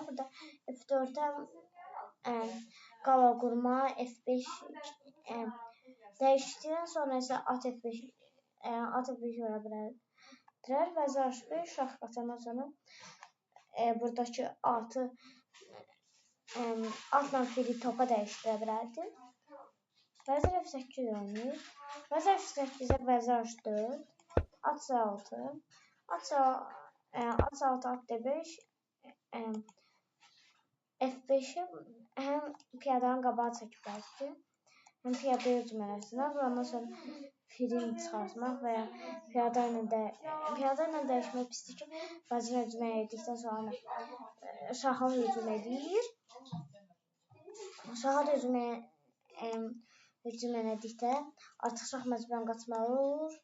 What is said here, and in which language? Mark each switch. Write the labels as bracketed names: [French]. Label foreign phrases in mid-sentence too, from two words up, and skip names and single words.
[Azerbaijani] Burada F4-ə qala qurma, F5 dəyişdikdən sonra isə at F5 ola bilər. Vəzir H5 şah qaçandan sonra buradakı atı atla fili topa dəyişdirə bilərdi. Vəzir F8 oynayır. Vəzir F8-ə vəzir H4, at C6, at C6, at D5, F5-i həm piyadanın qabağa çəkib bəlkə, həm piyadaya hücum eləsinlər. Ondan sonra filini çıxartmaq və ya piyada ilə dəyişmək pisdir ki, vəzir hücum edildikdən sonra şaha hücum edir. Şaha da hücum elədikdə artıq şah məcburən qaçmalı olur.